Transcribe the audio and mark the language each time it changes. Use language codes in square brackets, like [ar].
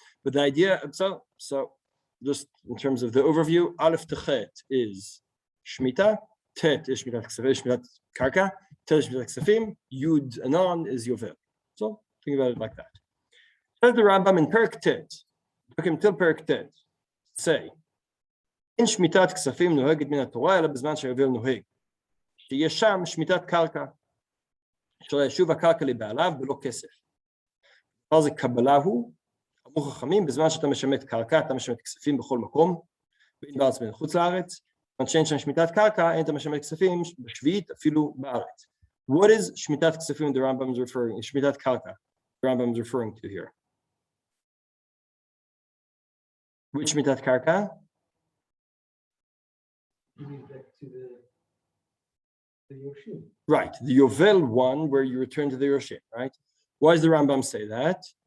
[en] But the idea, so just in terms of the overview, Aleph Techet is Shmita, Tet is Shmitat Ksafim, Shmitat Karka, Tet is Shmitat Ksafim, Yud Anon is Yovel. So think about it like that. Says the Rambam in Perek Tet, till Perek Tet, say, in Shmitat Ksafim [he] נוהגת מן התורה, אלא בזמן שהיובל נוהג. שיש שם שמיטת קרקע, שלא ישוב הקרקע לבעליו בלא כסף. אז הקבלה הוא, אמרו חכמים, בזמן שאתה משמט קרקע, אתה משמט כספים בכל מקום, בין בארץ ובין חוץ לארץ, שאין שם שמיטת קרקע, אין אתה משמט כספים בשביעית, אפילו בארץ. [en] What is [he] שמיטת כספים [en] the Rambam is referring, [he] שמיטת קרקע, [en] the Rambam is referring to here? Which Shmitat Karka? Back to the Yoshim. Right, the Yovel one where you return to the Yoshim, right? Why does the Rambam say that?